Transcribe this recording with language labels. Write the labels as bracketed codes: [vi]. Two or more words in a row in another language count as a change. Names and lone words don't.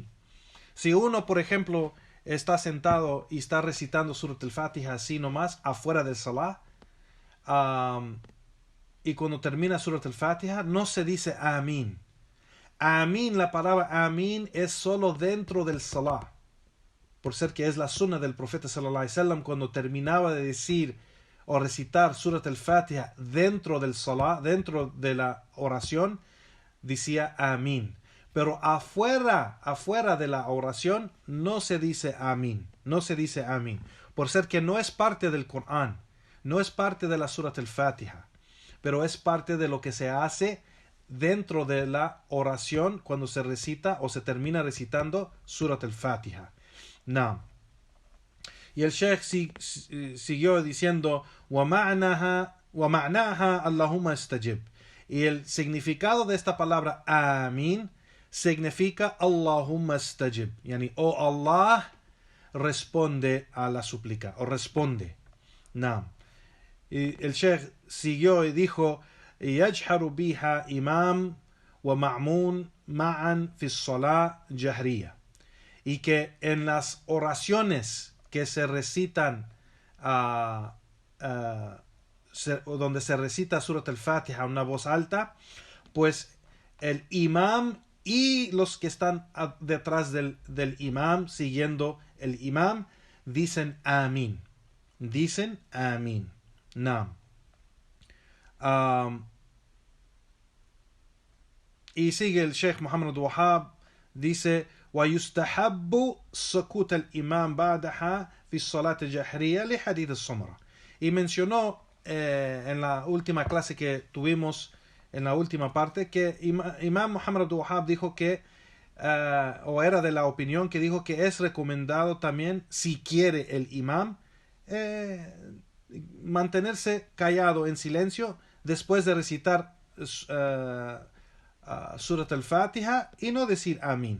[es] Si uno, por ejemplo, está sentado y está recitando Surat al-Fatiha así nomás, afuera del Salah, y cuando termina Surat al-Fatiha, no se dice Amén. Amén, la palabra Amén es solo dentro del Salah, por ser que es la sunna del profeta [ar] صلى الله عليه وسلم. [es] Cuando terminaba de decir o recitar Surat al-Fatiha dentro del Salah, dentro de la oración, decía Amén. Pero afuera de la oración no se dice Amén, no se dice Amén, por ser que no es parte del Corán, no es parte de la Surat al-Fatiha, pero es parte de lo que se hace dentro de la oración cuando se recita o se termina recitando Surat al-Fatiha. No. Y el Sheikh siguió diciendo [ar] وَمَعْنَاهَا اللَّهُمَّ اسْتَجِبْ. [es] Y el significado de esta palabra Amén significa [ar] اللهم استجب, [es] yani oh Allah, responde a la súplica o responde. No. Y el Sheikh siguió y dijo [ar] يجهر بها إمام ومأمون معا في الصلاة جهرية. [es] Y que en las oraciones que se recitan donde se recita Surat al-Fatiha a una voz alta, pues el imam y los que están detrás del imam, siguiendo el imam, dicen Amén. Dicen Amén. No. Y sigue el Sheikh Muhammad Wahab, [ar] dice ويستحب سكوت الإمام بعدها في الصلاة الجهرية لحديث السمرة. [es] Y mencionó en la última clase que tuvimos, en la última parte, que Imam Muhammad Wahab dijo que, o era de la opinión que dijo que es recomendado también, si quiere el imam, mantenerse callado en silencio después de recitar Surat al-Fatiha y no decir Amén.